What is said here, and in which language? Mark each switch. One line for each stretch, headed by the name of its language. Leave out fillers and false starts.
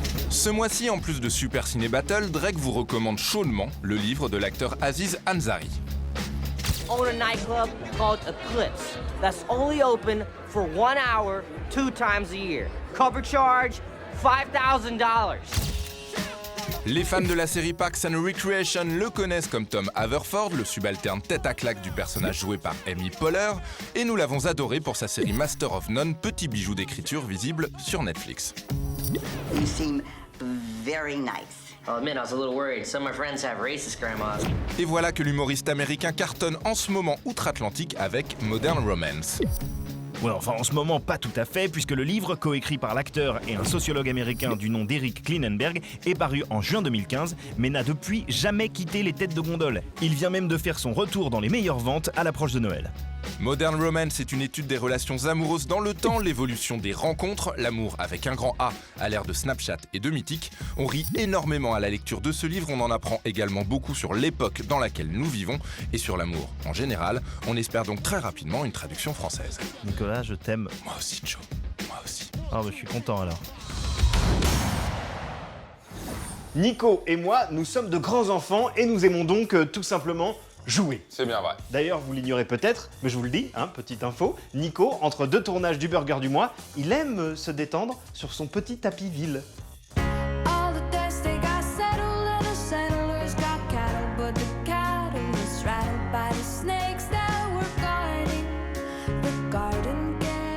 French: Ce mois-ci, en plus de Super Ciné Battle, Drake vous recommande chaudement le livre de l'acteur Aziz Ansari.
English: Own a nightclub called Eclipse that's only open for 1 hour 2 times a year. Cover charge $5,000.
French: Les fans de la série Parks and Recreation le connaissent comme Tom Haverford, le subalterne tête à claque du personnage joué par Amy Poehler, et nous l'avons adoré pour sa série Master of None, petit bijou d'écriture visible sur Netflix.
English: You seem very nice. I'll admit, I was a little worried. Some of my friends have racist grandmas.
French: Et voilà que l'humoriste américain cartonne en ce moment outre-Atlantique avec Modern Romance. Ouais, enfin en ce moment pas tout à fait, puisque le livre, coécrit par l'acteur et un sociologue américain du nom d'Eric Klinenberg, est paru en juin 2015, mais n'a depuis jamais quitté les têtes de gondole. Il vient même de faire son retour dans les meilleures ventes à l'approche de Noël. Modern Romance est une étude des relations amoureuses dans le temps, l'évolution des rencontres, l'amour avec un grand A à l'ère de Snapchat et de Mythique. On rit énormément à la lecture de ce livre, on en apprend également beaucoup sur l'époque dans laquelle nous vivons et sur l'amour en général. On espère donc très rapidement une traduction française. Nicolas, je t'aime. Moi aussi, Joe, moi aussi. Ah bah je suis content alors. Nico et moi, nous sommes de grands enfants et nous aimons donc tout simplement jouer. C'est bien vrai. D'ailleurs, vous l'ignorez peut-être, mais je vous le dis, hein, petite info, Nico, entre deux tournages du Burger du mois, il aime se détendre sur son petit tapis ville.
English: All the dust they got settled and the settlers got cattle, but the cattle was rattled by the snakes that were guarding the garden gate.